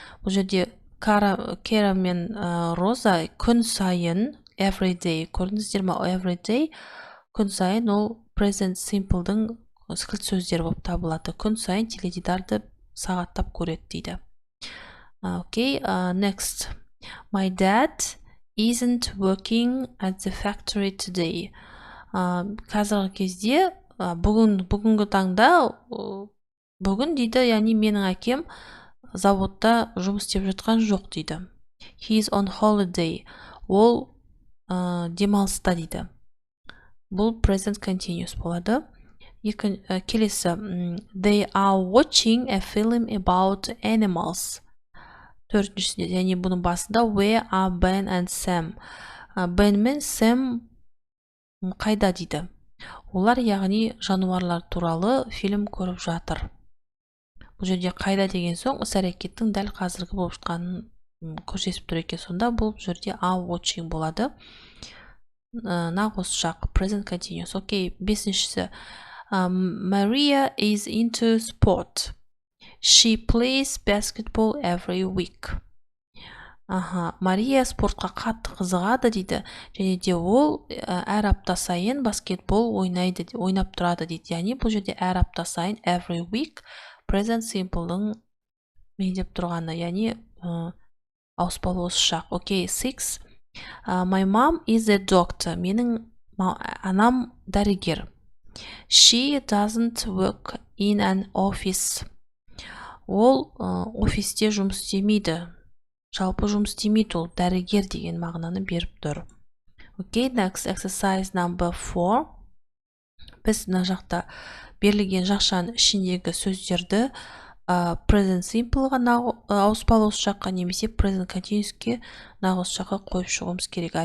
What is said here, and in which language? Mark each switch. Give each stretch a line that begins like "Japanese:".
Kazakh: Бұл жерде Кара мен Роза күн сайын
English: every day.
Kazakh: Көрдіңіздер ме? Every day күн сайын ол present simple'дың кілт сөздер болып табылады. Күн сайын теледидарды сағаттап көреді дейді.
English: Okay, next. My dad isn't working at the factory today.
Kazakh: Қазіргі кезде, бүгінгі таңда, бүгін дейді, яғни менің әкем заводта жұмыс істеп жатқан жоқ дейді.
English: He is on holiday.
Kazakh: Ол демалыста дейді. Бұл present continuous болады. Келесі,
English: they are watching a film about animals.
Kazakh: Төртіншісінде, яғни бұның басында
English: where are Ben and Sam.
Kazakh: Ben мен Sam қайда дейді. Олар яғни жануарлар туралы фильм көріп жатыр. Бұл жерде қайда деген соң іс әрекеттің дәл қазіргі болып жатқанын көрсетіп тұр екен. Сонда бұл жерде are watching болады. Нақ осы жақ present continuous. Окей, бесіншісі.
English: Maria is into sport. She plays basketball every week.
Kazakh: Мария спортқа қатты қызығады дейді. Және де ол әр апта сайын баскетбол ойнап тұрады дейді. Яғни бұл жерде әр апта сайын
English: every week
Kazakh: present simple'дың меңдеп тұрғаны. Яғни ауыспалы осы шақ. Окей, 6.
English: My mom is a doctor.
Kazakh: Менің анам дәрігер.
English: She doesn't work in an office.
Kazakh: Ол офисте жұмыс істемейді. Жалпы жұмыс істемейді, ол дәрігер деген мағынаны беріп тұр.
English: Okay, next exercise number 4.
Kazakh: Біз мына жақта берілген жақшаның ішіндегі сөздерді present simple'ға ауыспалы осы жаққа немесе present continuous'ке осы жаққа қойып шығуымыз керек.